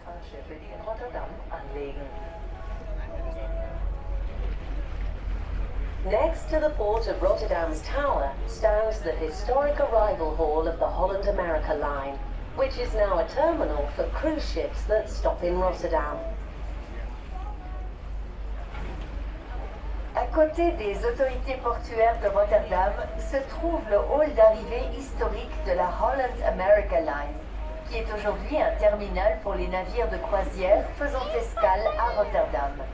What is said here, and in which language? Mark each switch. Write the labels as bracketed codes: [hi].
[de] Schiffe, die in Rotterdam anlegen. [en] Next to the port of Rotterdam's tower stands the historic arrival hall of the Holland-America line, which is now a terminal for cruise ships that stop in Rotterdam. [fr] À côté des autorités portuaires de Rotterdam se trouve le hall d'arrivée historique de la Holland-America line, qui est aujourd'hui un terminal pour les navires de croisière faisant escale à Rotterdam.